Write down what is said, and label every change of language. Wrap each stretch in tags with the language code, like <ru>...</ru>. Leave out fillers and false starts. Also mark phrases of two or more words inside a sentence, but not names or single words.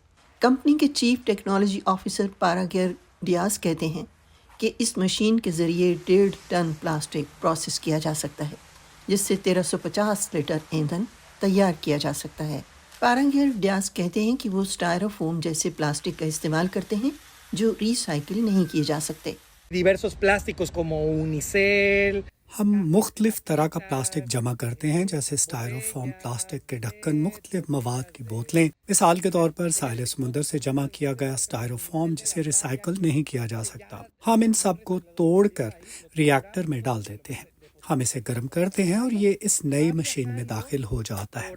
<ur>کمپنی کے چیف ٹیکنالوجی آفیسر پاراگیر ڈیاز کہتے ہیں کہ اس مشین کے ذریعے 1.5 ٹن پلاسٹک پروسیس کیا جا سکتا ہے، جس سے 1350 لیٹر ایندھن تیار کیا جا سکتا ہے۔ پاراگیر ڈیاز کہتے ہیں کہ وہ اسٹائروفوم جیسے پلاسٹک کا استعمال کرتے ہیں جو ری سائیکل نہیں کیے جا سکتے۔</ur> <es>diversos plásticos como unicel.</es> <ur>ہم مختلف طرح کا پلاسٹک جمع کرتے ہیں، جیسے اسٹائروفوم پلاسٹک کے ڈھکن، مختلف مواد کی بوتلیں، مثال کے طور پر ساحل سمندر سے جمع کیا گیا اسٹائروفوم جسے ریسائیکل نہیں کیا جا سکتا۔ ہم ان سب کو توڑ کر ری ایکٹر میں ڈال دیتے ہیں، ہم اسے گرم کرتے ہیں اور یہ اس نئی مشین میں داخل ہو جاتا ہے۔</ur>